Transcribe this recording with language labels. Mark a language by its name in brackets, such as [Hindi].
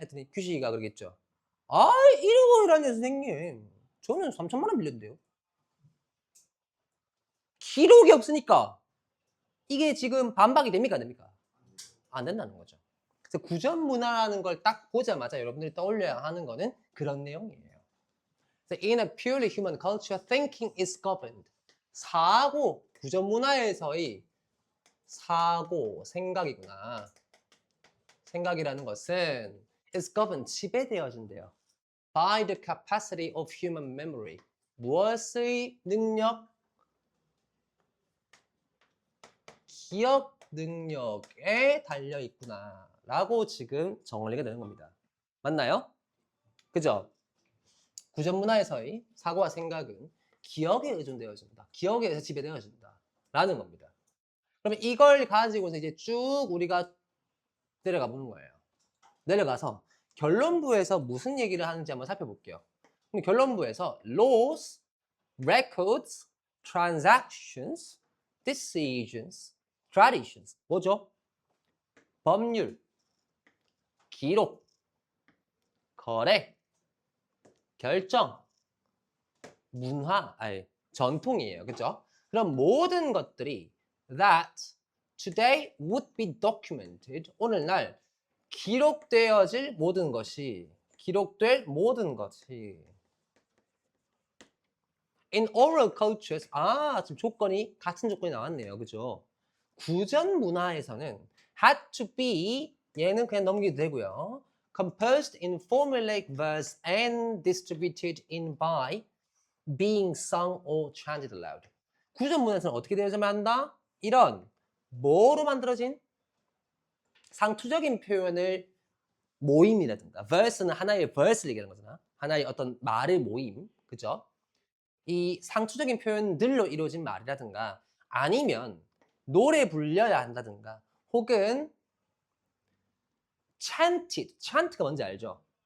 [Korean] 했더니 규식이가 그러겠죠. 아, 1억 원이라뇨, 선생님. 저는 3천만 원 빌렸는데요. 기록이 없으니까 이게 지금 반박이 됩니까? 안 됩니까? 안 된다는 거죠. 그래서 구전 문화라는 걸 딱 보자마자 여러분들이 떠올려야 하는 거는 그런 내용이에요. 그래서 [English] in a purely human culture, thinking is governed. [Korean] 사고, 구전 문화에서의 사고, 생각이구나. 생각이라는 것은 [English] is governed, [Korean] 지배되어진대요. [English] by the capacity of human memory. [Korean] 무엇의 능력? 기억 능력에 달려 있구나 라고 지금 정리가 되는 겁니다. 맞나요? 그죠? 구전 문화에서의 사고와 생각은 기억에 의존되어진다. 기억에 의해서 지배되어진다 라는 겁니다. 그러면 이걸 가지고서 이제 쭉 우리가 내려가 보는 거예요. 내려가서 결론부에서 무슨 얘기를 하는지 한번 살펴볼게요. 그럼 결론부에서 [English] laws, records, transactions, decisions, traditions. [Korean] 뭐죠? 법률, 기록, 거래, 결정, 문화, 아니 전통이에요. 그죠? 그럼 모든 것들이 [English] that today would be documented. [Korean] 오늘날 기록되어질 모든 것이, 기록될 모든 것이 [English] in oral cultures. [Korean] 아, 지금 조건이, 같은 조건이 나왔네요. 그죠? 구전 문화에서는 [English] had to be, [Korean] 얘는 그냥 넘기도 되고요. [English] composed in formulaic verse and distributed in by being sung or chanted aloud. [Korean] 구전 문화에서는 어떻게 되어야만 한다? 이런 뭐로 만들어진 상투적인 표현을 모임이라든가, verse는 하나의 verse를 얘기하는 거잖아. 하나의 어떤 말의 모임, 그죠? 이 상투적인 표현들로 이루어진 말이라든가, 아니면 노래 불려야 한다든가, 혹은 chanted, chant가 뭔지 알죠?